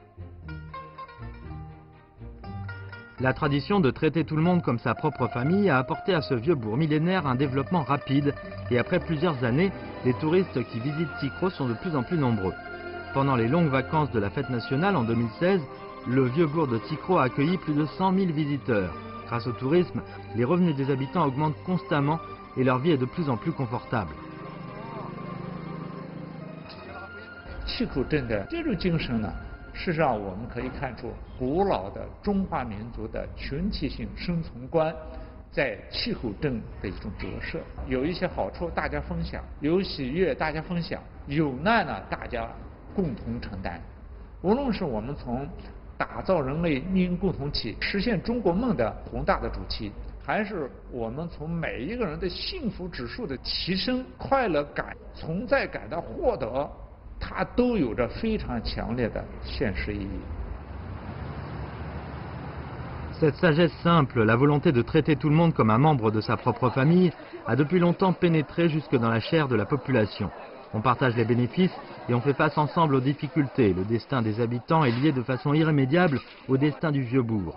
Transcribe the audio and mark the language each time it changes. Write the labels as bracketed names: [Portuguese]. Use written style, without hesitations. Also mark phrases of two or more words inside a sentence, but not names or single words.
[French] La tradition de traiter tout le monde comme sa propre famille a apporté à ce vieux bourg millénaire un développement rapide et après plusieurs années, les touristes qui visitent Tsikro sont de plus en plus nombreux. Pendant les longues vacances de la fête nationale en 2016, le vieux bourg de Tsikro a accueilli plus de 100 000 visiteurs. Grâce au tourisme, les revenus des habitants augmentent constamment et leur vie est de plus en plus confortable. [Chinese] 气口镇的这种精神呢，事实上我们可以看出古老的中华民族的群体性生存观在气口镇的一种折射。有一些好处大家分享，有喜悦大家分享，有难呢大家共同承担。无论是我们从打造人类命运共同体、实现中国梦的宏大的主题，还是我们从每一个人的幸福指数的提升、快乐感、存在感的获得，它都有着非常强烈的现实意义。 [French] Cette sagesse simple, la volonté de traiter tout le monde comme un membre de sa propre famille, a depuis longtemps pénétré jusque dans la chair de la population. On partage les bénéfices et on fait face ensemble aux difficultés. Le destin des habitants est lié de façon irrémédiable au destin du vieux bourg.